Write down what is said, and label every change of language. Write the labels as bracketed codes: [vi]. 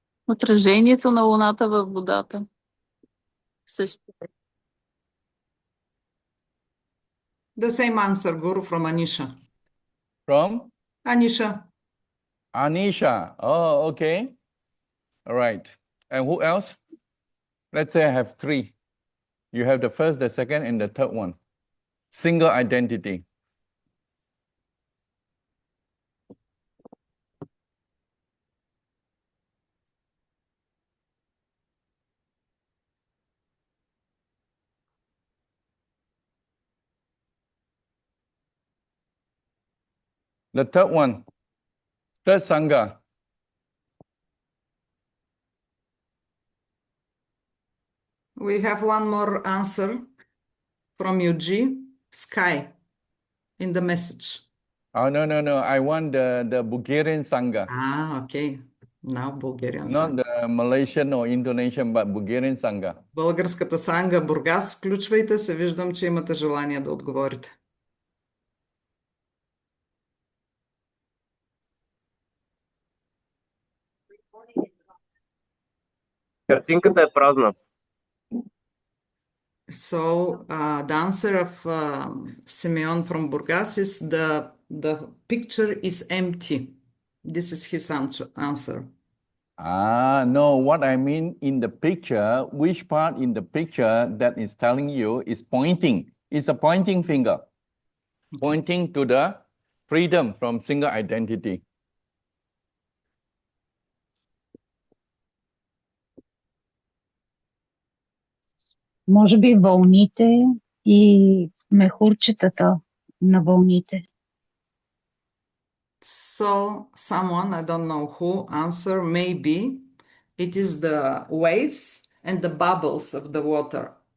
[bg] Отражението на луната във водата. Също. [en] The same answer, Guru, from Anisha. From Anisha. Anisha. Oh, okay. All right. And who else? Let's say I have three. You have the first, the second, and the third one. Single identity. The third one, third Sangha. We have one more answer from Yogi. Sky in the message. Oh, no. I want the Bulgarian Sangha. Ah, okay. Now Bulgarian Not Sangha. the Malaysian or Indonesian, but Bulgarian Sangha. [bg] Българската санга Бургас, включвайте се. Виждам, че имате желание да отговорите. Картинката е празна. [en] So, the answer of Simeon from Burgas is the picture is empty. This is his answer. No, what I mean in the picture, which part in the picture that is telling you is pointing. It's a pointing finger, pointing to the freedom from single identity. [bg] Може би вълните и мехурчетата на вълните. [en] So someone, I don't know who, answer maybe it is the waves and the bubbles of the water.